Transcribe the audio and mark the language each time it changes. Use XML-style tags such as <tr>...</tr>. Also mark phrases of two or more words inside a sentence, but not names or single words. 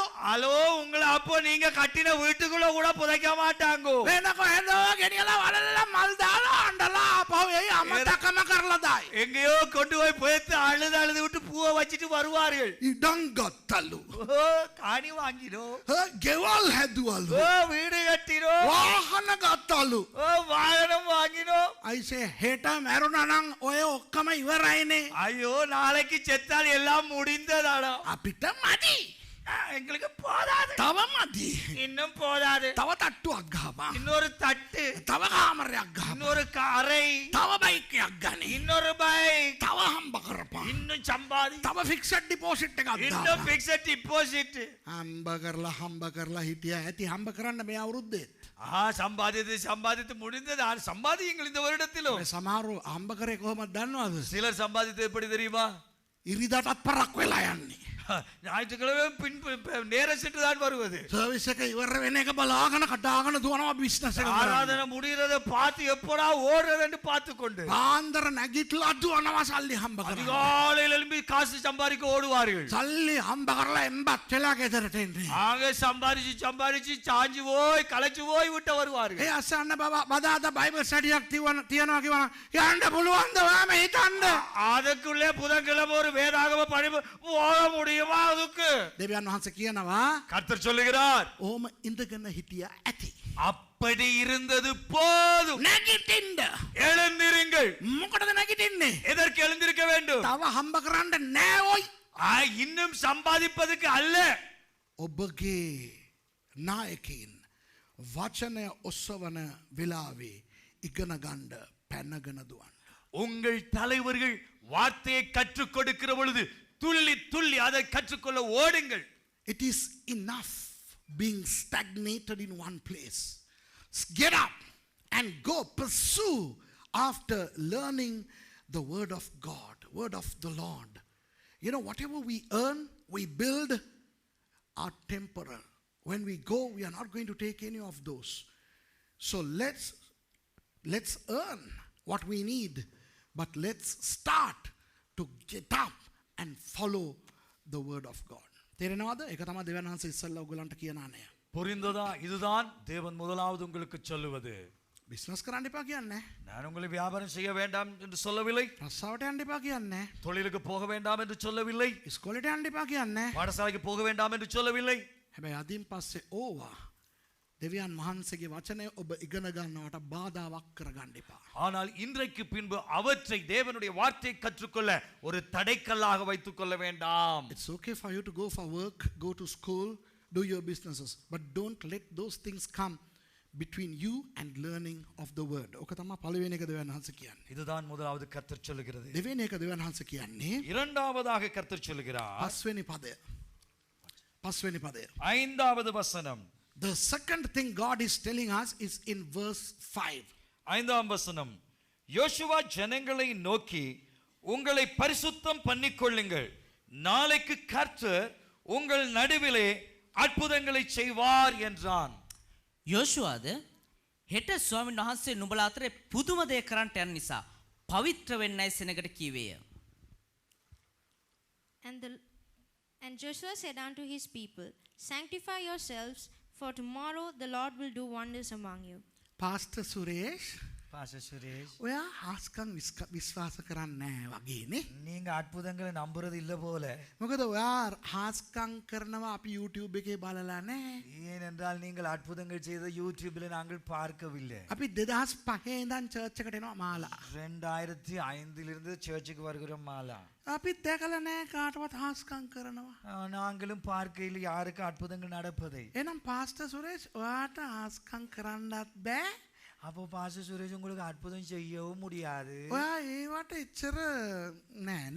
<ta>ஹலோ உங்களை அப்போ நீங்க கட்டின வீட்டுக்குள்ள கூட புதைக்க மாட்டாங்க.</ta> <si>වෙන කොහෙදෝ ගෙනියලා වලලලා මල් දාලා අඬලා ආපහු එයි අමතකම කරලා දායි.</si> <ta>எங்கேயோ கொண்டு போய் புதைத்து அழுது விட்டு பூவை வச்சிட்டு வருவார்கள்.</ta> <si>ඉඩම් ගත්තලු.</si> <ta>காணி வாங்கிடும்,</ta> <si>ගෙවල් හැදුවලු.</si> <ta>வீடு கட்டிடும்,</ta> <si>වාහන ගත්තලු.</si> <ta>வாகனம் வாங்கிடும்.</ta> <si>අයිසේ හෙට මැරුණා නම් ඔය ඔක්කොම ඉවරයිනේ.</si> <ta>ஐயோ நாளைக்கு செத்தால் எல்லாம் முடிந்ததாடா.</ta> <si>අපිට මදි.</si> <ta>எங்களுக்கு போதாது,</ta> <si>තව මදි.</si> <ta>இன்னும் போதாது.</ta> <si>තව තට්ටුවක් ගහපන්.</si> <ta>இன்னொரு தட்டு,</ta> <si>තව කාමරයක් ගහපන්.</si> <ta>இன்னொரு அறை,</ta> <si>තව බයික් එකක් ගනි.</si> <ta>இன்னொரு பைக்,</ta> <si>තව හම්බ කරපන්.</si> <ta>இன்னும் சம்பாதி,</ta> <si>තව</si> <en>fixed deposit</en> <si>එකක්</si> <ta>இன்னும்</ta> <si>දාපන්.</si> <en>fixed deposit.</en> <si>හම්බ කරලා හිටියා ඇති හම්බ කරන්න මේ අවුරුද්දේ.</si> <ta>சம்பாதித்து முடிந்தது. சம்பாதியுங்கள் இந்த வருடத்திலும்.</ta> <si>සමහරු හම්බ කරේ කොහොමද දන්නවද?</si> <ta>சிலர் சம்பாதித்து எப்படி தெரியுமா?</ta> <si>ඉරිදාටත් පරක් වෙලා යන්නේ.</si> <ta>ஞாயிற்றுக்கிழமை பின் நேர சென்று தான் வருவது.</ta> <si>සර්විස් එක ඉවර වෙන එක බලාගෙන කඩාගෙන දුවනවා බිස්නස් එක.</si> <ta>ஆராதனை முடிகிறத பார்த்து எப்படா ஓடுறதுன்னு பார்த்து கொண்டு</ta> <si>පාන්දර නැගිටලා දුවනවා සල්ලි හම්බ කරලා.</si> <ta>அதிகாலையில் எழும்பி காசு சம்பாதிக்க ஓடுவார்கள்.</ta> <si>සල්ලි හම්බ කරලා එම්බත් වෙලා ගෙදරට එන්නේ.</si> <ta>ஆக சம்பாதிச்சு சாஞ்சு போய் களைச்சு போய் விட்டு வருவார்கள்.</ta> <si>ඒ අසන්න බදාද</si> <en>Bible study</en> <si>තියනවා කිව්වනම් යන්න පුළුවන්ද ඔයාම හිතන්න.</si> <ta>அதுக்குள்ளே புதன்கிழமை ஒரு வேதாகம படிப்பு போக முடியுமா? அதுக்கு</ta> <si>දෙවියන් වහන්සේ කියනවා</si> <ta>கர்த்தர் சொல்லுகிறார்,</ta> <si>ඕම ඉඳගෙන හිටියා ඇති.</si> <ta>அப்படி இருந்தது போதும்.</ta> <si>නැගිටින්න.</si> <ta>எழுந்திருங்கள்.</ta> <si>මොකටද නැගිටින්නේ?</si> <ta>எதற்கு எழுந்திருக்க வேண்டும்?</ta> <si>තව හම්බ කරන්න නෑ ඔයි.</si> <ta>இன்னும் சம்பாதிப்பதற்கு அல்ல.</ta> <si>ඔබගේ නායකයින් වචනය ඔස්සවන වෙලාවේ ඉගෙන ගන්න පැනගෙන දුවන්න.</si> <ta>உங்கள் தலைவர்கள் வார்த்தையை கற்றுக் கொடுக்கிற பொழுது துள்ளி துள்ளி அதை கற்றுக்கொள்ள ஓடுங்கள்.</ta> <en>It is enough being stagnated in one place. Get up and go pursue after learning the word of God, word of the Lord. You know, whatever we earn, we build are temporal. when we go, we are not going to take any of those. So let's earn what we need, but let's start to get up and follow the word of God.</en> <si>තේරෙනවද? ඒක තමයි දෙවියන් වහන්සේ ඉස්සල්ලා ඔයගලන්ට කියන ආනය.</si> <ta>புரிந்ததா? இதுதான் தேவன் முதலாவது உங்களுக்கு சொல்லுவது.</ta> <si>බිස්නස් කරන්න එපා කියන්නේ.</si> <ta>நான் உங்களை வியாபாரம் செய்ய வேண்டாம் என்று சொல்லவில்லை.</ta> <si>රස්සාවට යන්න එපා කියන්නේ.</si> <ta>தொழிலுக்கு போக வேண்டாம் என்று சொல்லவில்லை.</ta> <si>ඉස්කෝලේට යන්න එපා කියන්නේ.</si> <ta>பாடசாலைக்கு போக வேண்டாம் என்று சொல்லவில்லை.</ta> <si>හැබැයි අදින් පස්සේ ඕවා දෙවියන් වහන්සේගේ වචනය ඔබ ඉගෙන ගන්නවට බාධාවක් කරගන්න එපා.</si> <ta>ஆனால் இன்றைக்கு பின்பு அவற்றை தேவனுடைய வார்த்தை கற்றுக்கொள்ள ஒரு தடைக்கல்லாக வைத்துக் கொள்ள வேண்டாம்.</ta> <en>It's okay for you to go for work, go to school, do your businesses, but don't let those things come between you and learning of the word.</en> <si>ඔක තමයි පළවෙනි එක දෙවියන් වහන්සේ කියන්නේ.</si> <ta>இதுதான் முதலாவது கர்த்தர் சொல்லுகிறது.</ta> <si>දෙවෙනි එක දෙවියන් වහන්සේ කියන්නේ</si> <ta>இரண்டாவதாக கர்த்தர் சொல்லுகிறார்.</ta> <si>පස්වෙනි පදය. පස්වෙනි පදය.</si> <ta>ஐந்தாவது வசனம்.</ta> <en>The second thing God is telling us is in verse 5.</en> <ta>ஐந்தாம் வசனம். யோசுவா ஜனங்களை நோக்கி உங்களை பரிசுத்தம் பண்ணிக்கொள்ளுங்கள், நாளைக்கு கர்த்தர் உங்கள் நடுவிலே அற்புதங்களை செய்வார் என்றான்.</ta> <si>යෝෂුවාද හෙට ස්වාමීන් වහන්සේ නුඹලා අතරේ පුදුම දේ කරන්නට යන නිසා පවිත්‍ර වෙන්නයි සෙනගට කීවේය.</si> <en>And Joshua said unto his people, sanctify yourselves, for tomorrow the Lord will do wonders among you. Pastor Suresh,</en> <ta>பாஸ்டர் சுரேஷ்,</ta> <si>ඔයා හාස්කම් විශ්වාස කරන්නේ නැහැ වගේනේ.</si> <ta>நீங்க அற்புதங்களை நம்புறது இல்ல போல.</ta> <si>මොකද ඔයා හාස්කම් කරනවා අපි YouTube එකේ බලලා නැහැ.</si> <ta>ஏனென்றால் நீங்கள் அற்புதங்கள் செய்த யூடியூபில் நாங்கள் பார்க்கவில்லை.</ta> <si>අපි 2005 ඉඳන් church එකට එනවා මාලා.</si> <ta>2005 இருந்து சர்ச்சுக்கு வருகிறோம் மாலா.</ta> <si>අපි දැකලා නැහැ කාටවත් හාස්කම් කරනවා.</si> <ta>நாங்களும் பார்க்கையில் யாருக்கு அற்புதங்கள் நடப்பதை.</ta> <si>එහෙනම් පාස්ටර් සුරේෂ් ඔයාට හාස්කම් කරන්නත් බෑ.</si> <ta>அப்போ பாஸ்டர் சுரேஷ் உங்களுக்கு அற்புதம் செய்யவும் முடியாது.</ta> <si>ඔයා ඒවට එච්චර නෑනේ.</si>